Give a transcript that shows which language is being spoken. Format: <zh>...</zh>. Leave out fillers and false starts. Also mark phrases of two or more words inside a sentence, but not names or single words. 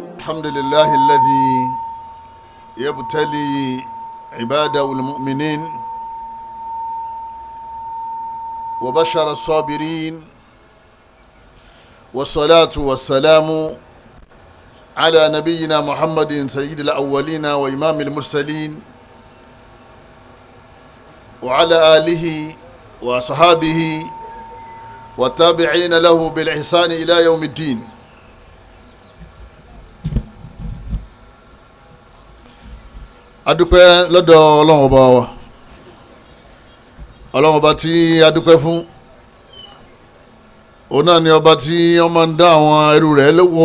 <ar>الحمد لله الذي يبتلي عباده المؤمنين وبشر الصابرين، والصلاة والسلام على نبينا محمد سيد الأولين وإمام المرسلين وعلى آله وصحابه والتابعين له بالإحسان إلى يوم الدين.</ar> <yo>adúpẹ́ lọ́dọ̀ Ọlọ́run Ọba wa, Ọlọ́run Ọba tí adúpẹ́ fún, òun náà ni ọba tí ó máa ń dá àwọn ẹrú rẹ̀ wò.</yo>